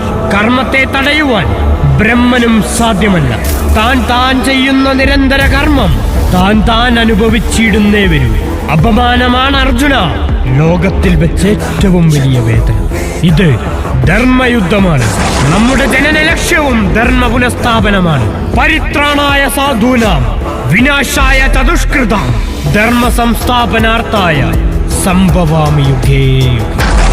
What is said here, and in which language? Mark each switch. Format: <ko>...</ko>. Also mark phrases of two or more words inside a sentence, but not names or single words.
<ml>കർമ്മത്തെ തടയുവാൻ ബ്രഹ്മനും സാധ്യമല്ല. താൻ ചെയ്യുന്ന നിരന്തര കർമ്മം താൻ അനുഭവിച്ചിടുന്നേ വരൂ. അപമാനമാണ് അർജുന ലോകത്തിൽ വെച്ച് ഏറ്റവും വലിയ വേദന. ഇത് ധർമ്മയുദ്ധമാണ്. നമ്മുടെ ജനന ലക്ഷ്യവും ധർമ്മ പുനഃസ്ഥാപനമാണ്.</ml> <sa>പരിത്രാണായ സാധൂനാം വിനാശായ ചതുഷ്കൃതാം ധർമ്മ സംസ്ഥാപനാർത്ഥായ സംഭവാമി യുഗേ യുഗേ.</sa>